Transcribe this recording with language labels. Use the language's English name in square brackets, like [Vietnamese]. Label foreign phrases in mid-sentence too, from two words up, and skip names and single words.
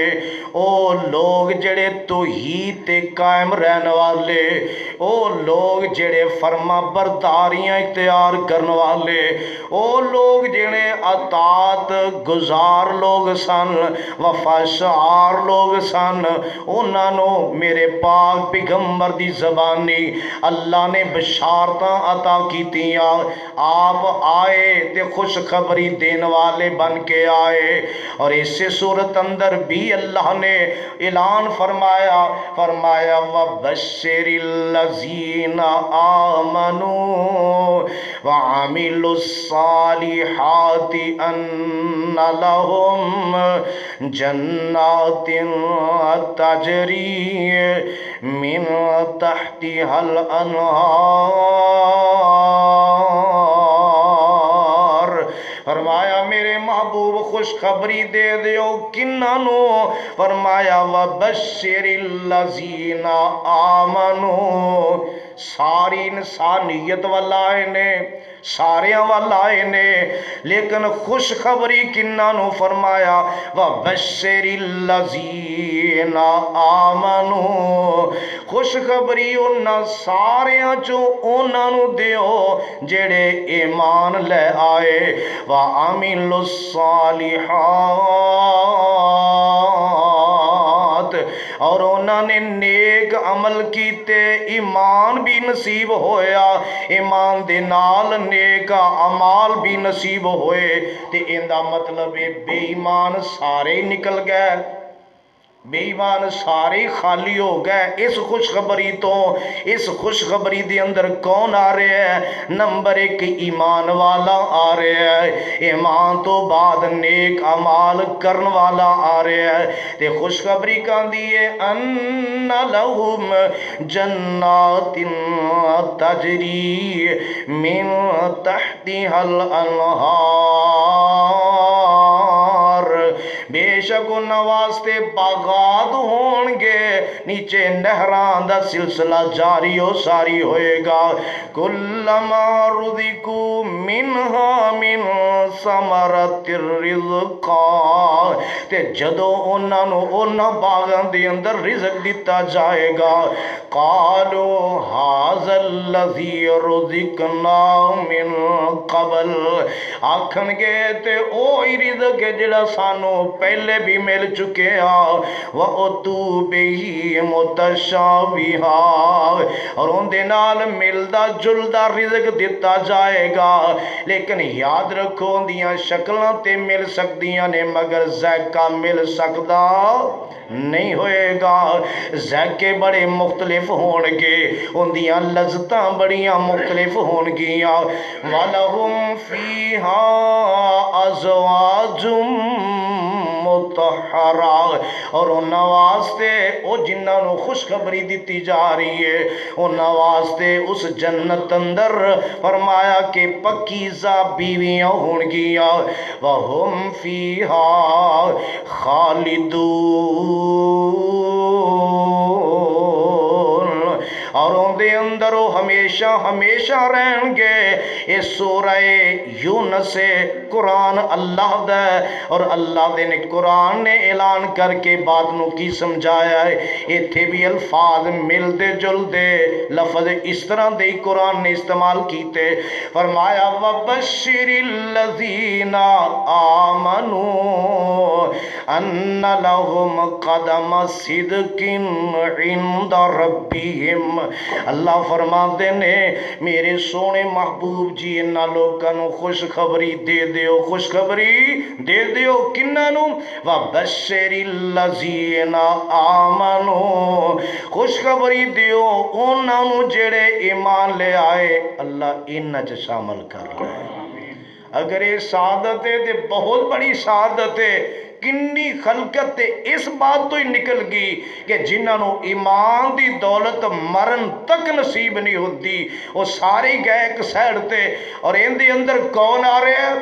[Punjabi] او لوگ جیہڑے توحید تے قائم رہن والے، او لوگ جیہڑے فرماں برداریاں اختیار کرن والے، او لوگ جیہڑے اطاعت گزار لوگ سن، وفاشعار لوگ سن، انہاں نے میرے پاک پیغمبر دی زبانی اللہ نے بشارتاں عطا کیتیاں. آپ آئے تے خوشخبری دین والے بن کے آئے. [Urdu] اور اسی سورت اندر بھی اللہ نے اعلان فرمایا، فرمایا [Arabic] وَبَشِّرِ الَّذِينَ آمَنُوا وَعَمِلُوا الصَّالِحَاتِ أَنَّ لَهُمْ جَنَّاتٍ تَجْرِي مِنْ تَحْتِهَا الْأَنْهَارُ. [Punjabi] فرمایا میرے محبوب خوشخبری دے دیو کنہاں نوں? [Arabic] فرمایا وَبَشِّرِ الَّذِينَ آمَنُوا, [Punjabi] ساری انسانیت ول آئے نے، ساریاں ول آئے نے، لیکن خوشخبری کنہاں نوں? [Arabic] فرمایا وَبَشِّرِ الَّذِينَ آمَنُوا, [Punjabi] خوشخبری انہاں ساریاں چوں انہاں نوں دیو جیہڑے ایمان لے آئے. [Arabic] وَعَمِلُوا الصَّالِحَاتِ, [Punjabi] اور انہاں نے نیک عمل کیتے، ایمان بھی نصیب ہویا، ایمان دے نال نیک اعمال بھی نصیب ہوئے. تے ایہدا مطلب ہے بے ایمان سارے نکل گئے، بے ایمان سارے خالی ہو گئے. [Urdu] اس خوشخبری تو، اس خوشخبری کے اندر کون آ رہا ہے? [Punjabi] نمبر ایک ایمان والا آ رہا ہے، ایمان توں بعد نیک اعمال کرن والا آ رہا ہے. تے خوشخبری کہندی ہے [Arabic] أَنَّ لَهُمْ جَنَّاتٍ تَجْرِي مِنْ تَحْتِهَا الْأَنْهَارُ, [Punjabi] بے شک انہاں واسطے باغات ہونگے، نیچے نہراں دا سلسلہ جاری ہو ساری ہوئے گا. [Arabic] كُلَّمَا رُزِقُوا مِنْهَا مِنْ ثَمَرَةٍ رِزْقًا, [Punjabi] تے جدوں انہاں نوں انہاں باغاں دے اندر رزق دتا جائے گا, [Arabic] قَالُوا هَٰذَا الَّذِي رُزِقْنَا مِنْ قَبْلُ, [Punjabi] آکھنگے تے او ہی رزق ہے جیہڑا سانوں پہلے بھی مل چکے [Arabic] وَأُتُوا بِهِ مُتَشَابِهًا [Punjabi] اور ان دے نال ملدا جلدا رزق دیتا جائے گا، لیکن یاد رکھو ان دیاں شکلاں تے مل سکدیاں نے مگر ذائقہ مل سکدا نہیں ہوئے گا۔ ذائقے بڑے مختلف ہون گے، ان دیاں لذتاں بڑیاں مختلف ہون گیاں۔ [Arabic] وَلَهُمْ فِيهَا أَزْوَاجٌ مُطَہَّرَةٌ [Punjabi] اور انہاں واسطے او جنہاں نو خوشخبری دیتی جا رہی ہے، انہاں واسطے اس جنت اندر فرمایا کہ پکیزہ بیویاں ہون گیاں۔ [Arabic] وَهُمْ فِيهَا خالدون [Urdu] اور ان دے اندر وہ ہمیشہ ہمیشہ رہیں گے۔ [Punjabi] یہ سورہ یونس قرآن اللہ دا اور اللہ دے نے قرآن نے اعلان کر کے بات نو کی سمجھایا ہے۔ ایتھے بھی الفاظ ملدے جلدے لفظ اس طرح دے قرآن نے استعمال کیتے، فرمایا [Arabic] وَبَشِّرِ الَّذِينَ آمَنُوا أَنَّ لَهُمْ قَدَمَ صِدْقٍ عِنْدَ رَبِّهِمْ [Punjabi] اللہ فرماتے نے میرے سونے محبوب جی انہاں لوگاں نو خوشخبری دے دیو، خوشخبری دے دیو کنہاں نو؟ [Arabic] وَبَشِّرِ الَّذِينَ آمَنُوا [Punjabi] خوشخبری دیو انہاں نو جڑے ایمان لے آئے، اللہ انہاں چ شامل کر لے۔ [Urdu] اگر یہ سعادت ہے تو بہت بڑی سعادت ہے، [Punjabi] کنی خلقت تے اس بات تو ہی نکل گئی کہ جنہاں نو ایمان دی دولت مرن تک نصیب نہیں ہوتی، وہ سارے گئے ایک سائڈ تے، اور ان دے اندر کون آ رہے ہیں؟